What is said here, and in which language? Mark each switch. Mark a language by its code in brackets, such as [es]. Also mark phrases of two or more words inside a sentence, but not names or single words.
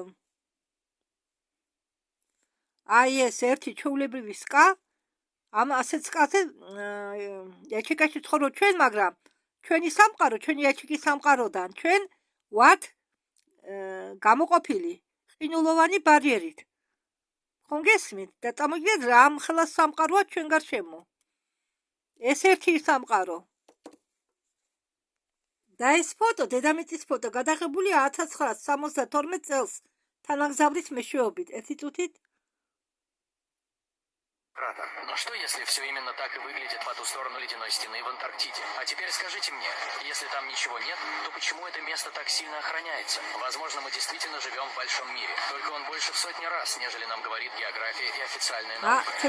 [ka] აი ეს ერთი ჩვეულებრივი სკა ამ ასეთ სკაზე იაჩიკაში ცხოვრობ ჩვენ მაგრამ ჩვენი სამყარო ჩვენი იაჩიკის სამყაროდან ჩვენ ვართ გამოყოფილი ყინულოვანი ბარიერით ხომ გესმით და წარმოგიდგენთ რა ამხელა სამყაროა ჩვენ გარშემო ეს ერთი სამყარო და ეს ფოტო დედამიწის ფოტო გადაღებულია 1972 წელს თანაგზავრის მეშვეობით ერთი წუთით [ru] Но что, если все именно так и выглядит по ту сторону ледяной стены в Антарктиде? А теперь скажите мне, если там ничего нет, то почему это место так сильно охраняется? Возможно, мы действительно живем в большом мире, только он больше в сотни раз, нежели нам говорит география и официальная наука.